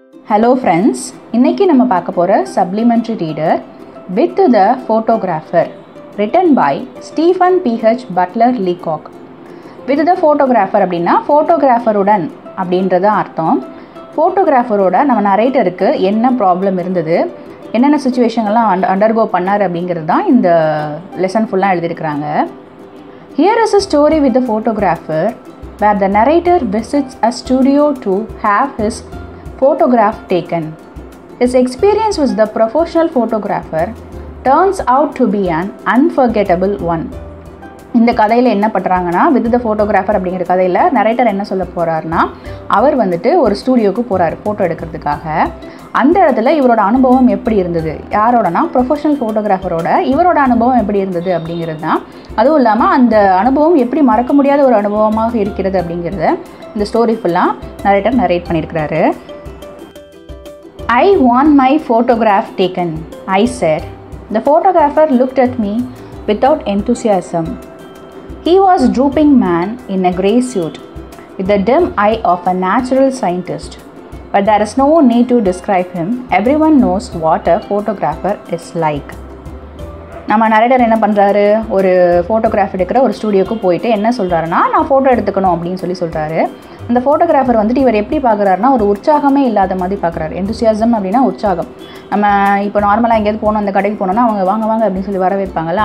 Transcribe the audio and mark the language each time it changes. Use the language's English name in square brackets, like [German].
[English] Hello friends, [Tamil] இன்னைக்கு நம்ம பார்க்க போற [English] supplementary reader with the photographer written by P.H Butler Leacock. With the photographer [Tamil] அப்படினா photographer-உடன் அப்படின்றது அர்த்தம். photographer-ஓட நம்ம narrator-க்கு என்ன ப்ராப்ளம் இருந்தது, என்னென்ன சிச்சுவேஷன்லாம் அண்டர்கோ பண்ணார் அப்படிங்கிறது தான் இந்த லெசன் ஃபுல்லாக எழுதியிருக்கிறாங்க. [English] Here is a story with the photographer where the narrator visits a studio to have his photograph taken. His experience with the professional photographer turns out to be an unforgettable one. [Tamil] இந்த கதையில் என்ன பண்ணுறாங்கன்னா, with the photographer அப்படிங்கிற கதையில் narrator என்ன சொல்ல போகிறாருன்னா, அவர் வந்துட்டு ஒரு ஸ்டூடியோவுக்கு போகிறாரு ஃபோட்டோ எடுக்கிறதுக்காக. அந்த இடத்துல இவரோட அனுபவம் எப்படி இருந்தது, யாரோடனா ப்ரொஃபஷனல் ஃபோட்டோகிராஃபரோட இவரோட அனுபவம் எப்படி இருந்தது அப்படிங்கிறது தான். அதுவும் இல்லாமல் அந்த அனுபவம் எப்படி மறக்க முடியாத ஒரு அனுபவமாக இருக்கிறது அப்படிங்கிறத இந்த ஸ்டோரி ஃபுல்லாக நரேட்டர் நரேட் பண்ணியிருக்கிறாரு. [English] I want my photograph taken, I said. The photographer looked at me without enthusiasm. He was a drooping man in a grey suit, with the dim eye of a natural scientist. But there is no need to describe him. Everyone knows what a photographer is like. [Tamil] நம்ம narrator என்ன பண்ணுறாரு, ஒரு photograph எடுக்கிற ஒரு ஸ்டூடியோவுக்கு போயிட்டு என்ன சொல்கிறாருன்னா, நான் ஃபோட்டோ எடுத்துக்கணும் அப்படின்னு சொல்கிறாரு. அந்த ஃபோட்டோகிராஃபர் வந்துட்டு இவர் எப்படி பார்க்குறாருனா, ஒரு உற்சாகமே இல்லாத மாதிரி பார்க்குறாரு. எந்தூசியாசம் அப்படின்னா உற்சாகம். நம்ம இப்போ நார்மலாக எங்கேயாவது போனோம், அந்த கடைக்கு போனோம்னா அவங்க வாங்க வாங்க அப்படின்னு சொல்லி வரவேற்பாங்கல்ல.